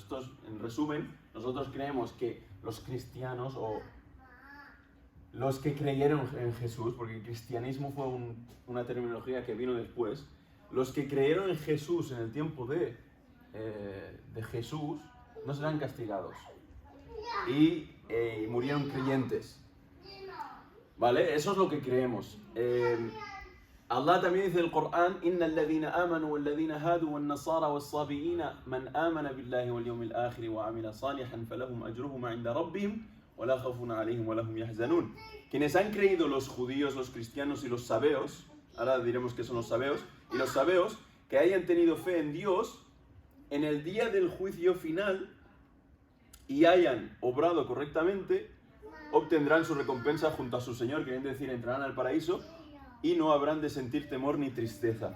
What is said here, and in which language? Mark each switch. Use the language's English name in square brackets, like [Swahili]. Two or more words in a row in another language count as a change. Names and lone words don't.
[Spanish] Esto es, en resumen, nosotros creemos que los cristianos o los que creyeron en Jesús, porque el cristianismo fue una terminología que vino después, los que creyeron en Jesús en el tiempo de Jesús no serán castigados y murieron creyentes. ¿Vale? Eso es lo que creemos. Allah también dice en el Corán: [Arabic] إن الذين آمنوا والذين هادوا والنصارى والصابئين من آمن بالله واليوم الآخر وعمل صالحا فلهم أجرهم عند ربهم ولا خوف عليهم ولا هم يحزنون. [Spanish] Quienes han creído, los judíos, los cristianos y los sabeos, ahora diremos que son los sabeos, y los sabeos que hayan tenido fe en Dios en el día del juicio final y hayan obrado correctamente, obtendrán su recompensa junto a su Señor, que viene a decir, entrarán al paraíso y no habrán de sentir temor ni tristeza.